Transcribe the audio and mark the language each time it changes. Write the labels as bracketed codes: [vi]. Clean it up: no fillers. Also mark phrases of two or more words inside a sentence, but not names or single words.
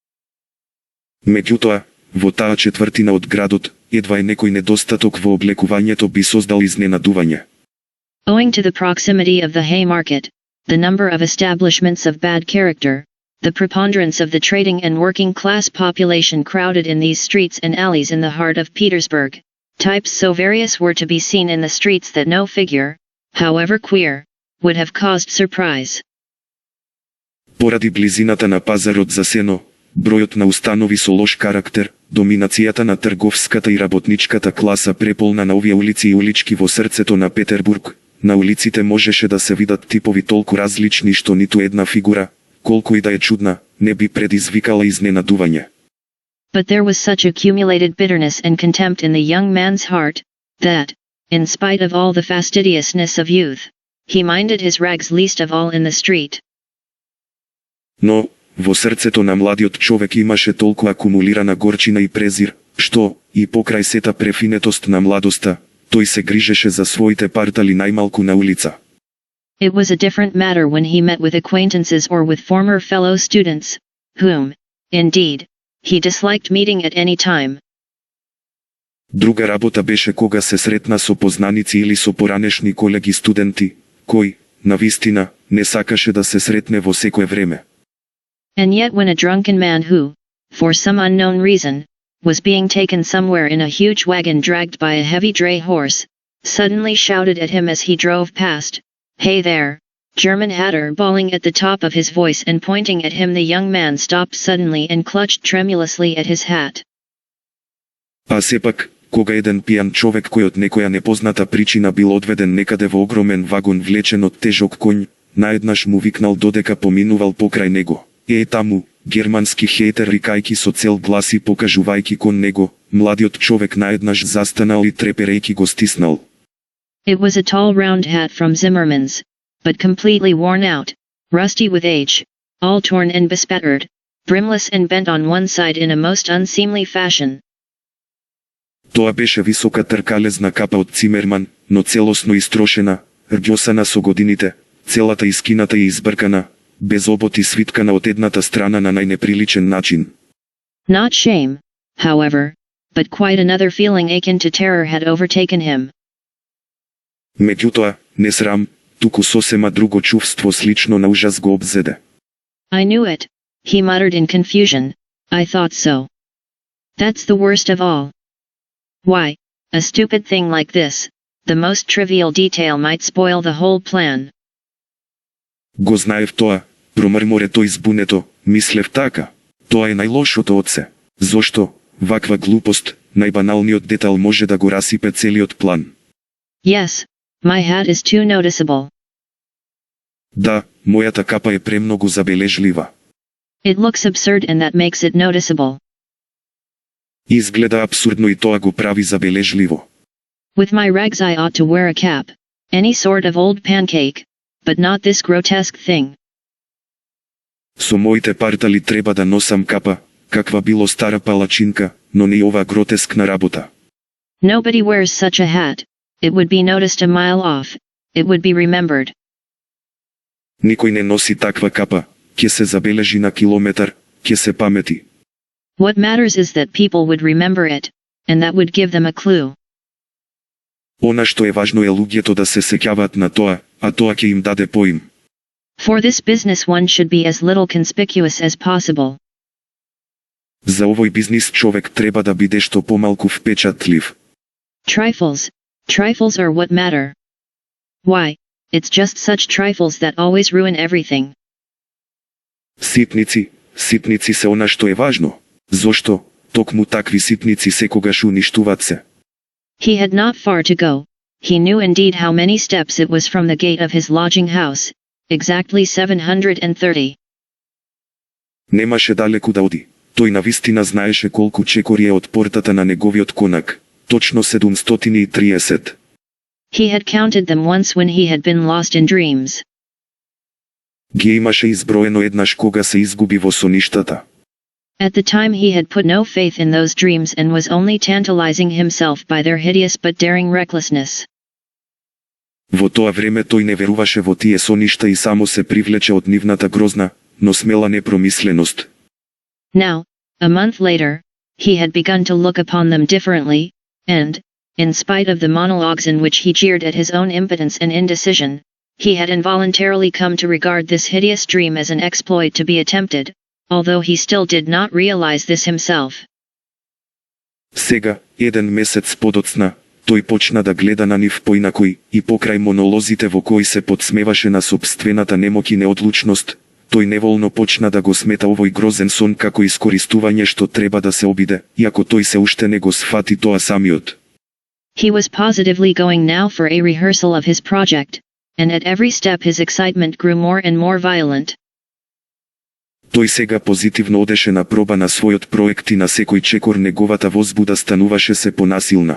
[mk] Меѓутоа, во таа четвртина од градот, едва е некој недостаток во облекувањето би создал изненадување. [en] Owing to the proximity of the Haymarket, the number of establishments of bad character, the preponderance of the trading and working class population crowded in these streets and alleys in the heart of Petersburg, types so various were to be seen in the streets that no figure, however queer, would have caused surprise. [mk] Поради близината на пазарот за сено, бројот на установи со лош карактер, доминацијата на трговската и работничката класа преполна на овие улици и улички во срцето на Петербург, на улиците можеше да се видат типови толку различни што ниту една фигура, колку и да е чудна, не би предизвикала изненадување. [en] But there was such accumulated bitterness and contempt in the young man's heart, that, in spite of all the fastidiousness of youth, he minded his rags least of all in the street. [mk] Но, во срцето на младиот човек имаше толку акумулирана горчина и презир, што, и покрај сета префинетост на младоста, тој се грижеше за своите партали најмалку на улица. [en] It was a different matter when he met with acquaintances or with former fellow students, whom, indeed, he disliked meeting at any time. [mk] Друга работа беше кога се сретна со познаници или со поранешни колеги студенти, кој, навистина, не сакаше да се сретне во секое време. [en] And yet when a drunken man who, for some unknown reason, was being taken somewhere in a huge wagon dragged by a heavy dray horse, suddenly shouted at him as he drove past, "Hey there, German hatter!" bawling at the top of his voice and pointing at him, the young man stopped suddenly and clutched tremulously at his hat. [mk] А сепак, кога еден пијан човек кој од некоја непозната причина бил одведен некаде во огромен вагон влечен од тежок коњ, наеднаш му викнал додека поминувал покрај него. Таму, германски хейтер рикајки со цел глас и покажувајки кон него, младиот човек наеднаш застанал и треперејки го стиснал. [en] It was a tall round hat from Zimmerman's, but completely worn out, rusty with age, all torn and bespattered, brimless and bent on one side in a most unseemly fashion. [mk] Тоа беше висока тркалезна капа од Цимерман, но целосно истрошена, рѓосана со годините, целата искината и избркана, без обот и свиткана од едната страна на најнеприличен начин. [en] Not shame, however, but quite another feeling akin to terror had overtaken him. [mk] Меѓутоа, не срам, туку сосема друго чувство слично на ужас го обзеде. [en] I knew it, he muttered in confusion. I thought so. That's the worst of all. Why, a stupid thing like this, the most trivial detail might spoil the whole plan. [mk] Го знаев тоа, промрморе тој збунето, мислев така. Тоа е најлошото од се. Зошто, ваква глупост, најбаналниот детал може да го расипе целиот план. [en] Yes, my hat is too noticeable. [mk] Да, мојата капа е премногу забележлива. [en] It looks absurd and that makes it noticeable. [mk] Изгледа абсурдно и тоа го прави забележливо. [en] With my rags I ought to wear a cap, any sort of old pancake, but not this grotesque thing. [mk] Со моите партали треба да носам капа, каква било стара палачинка, но не ова гротескна работа. [en] Nobody wears such a hat. It would be noticed a mile off. It would be remembered. [mk] Никој не носи таква капа, ќе се забележи на километар, ќе се памети. [en] What matters is that people would remember it, and that would give them a clue. [mk] Она што е важно е луѓето да се сеќаваат на тоа, а тоа ќе им даде поим. [en] For this business one should be as little conspicuous as possible. [mk] За овој бизнис човек треба да биде што помалку впечатлив. [en] Trifles are what matter. Why, it's just such trifles that always ruin everything. [mk] Ситници се она што е важно. Зошто, токму такви ситници секогаш уништуваат се. [en] He had not far to go. He knew indeed how many steps it was from the gate of his lodging house, exactly 730. [mk] Немаше далеку да оди. Тој навистина знаеше колку чекори е од портата на неговиот конак. Точно 730. [en] He had counted them once when he had been lost in dreams. [mk] Ги имаше изброено еднаш кога се изгуби во соништата. [en] At the time he had put no faith in those dreams and was only tantalizing himself by their hideous but daring recklessness. [mk] Во тоа време тој не веруваше во тие соништа и само се привлече од нивната грозна, но смела непромисленост. [en] Now, a month later, he had begun to look upon them differently, and, in spite of the monologues in which he jeered at his own impotence and indecision, he had involuntarily come to regard this hideous dream as an exploit to be attempted, although he still did not realize this himself. [mk] Сега, еден месец подоцна, тој почна да гледа на нив поинакој и покрај монолозите во кои се подсмеваше на собствената немоќ и неодлучност, тој неволно почна да го смета овој грозен сон како искористување што треба да се обиде, иако тој се уште не го сфати тоа самиот. [en] He was positively going now for a rehearsal of his project, and at every step his excitement grew more and more violent. [mk] Тој сега позитивно одеше на проба на својот проект и на секој чекор неговата возбуда стануваше се понасилна.